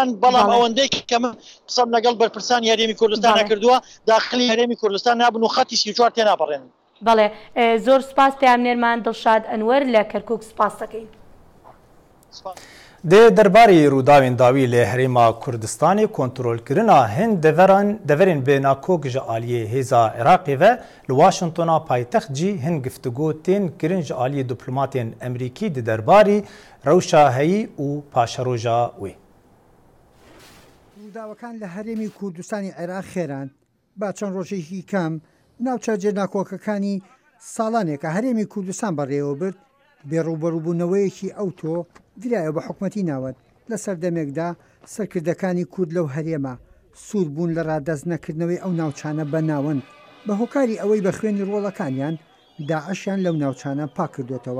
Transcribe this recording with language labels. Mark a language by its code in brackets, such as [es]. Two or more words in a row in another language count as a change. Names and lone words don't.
[ckb] بەڵام ئەوەندەی کە من قسەم لەگەڵ بەرپرسانی هەرێمی کوردستان کردووە داخلی هەرێمی کوردستان نابن و خەتی 34 تێناپەڕێن. بەڵێ زۆر سپاس پەیامنێرمان دڵشاد ئەنوەر لە کەرکووک سپاس دەکەین. [ku] دێ دەربارەی ڕووداوین داوی لە هەرێما کوردستانی کۆنتترۆلکردنا هەند دەڤەرن بێناکۆک ji aliyê hêza Iraqê ve li Washingtona paytext jî hin giftugû tên kirin ji aliyê diplomatên Emerîkî di derbarî rewşa heyî û paşeroja wê. [ckb] ڕووداوەکان لە هەرێمی کوردستانی عێراق خێران با چەند ڕۆژێکی کەم ناوچە جێناکۆکەکانی ساڵانێکە هەرێمی کوردستان بەڕێوە برد بێڕوبەڕووبوونەوەیەکی ئەوتۆ درایە بە حکوومەتی ناوەت لە سەردەمێکدا سەرکردەکانی کورد لەو هەرێمە سوود بوون لە ڕادەست نەکردنەوەی ئەو ناوچانە بە ناوەند بە هۆکاری ئەوەی بە خوێنی ڕۆڵەکانیان داعشیان لەو ناوچانە پاک کردوێتەوە.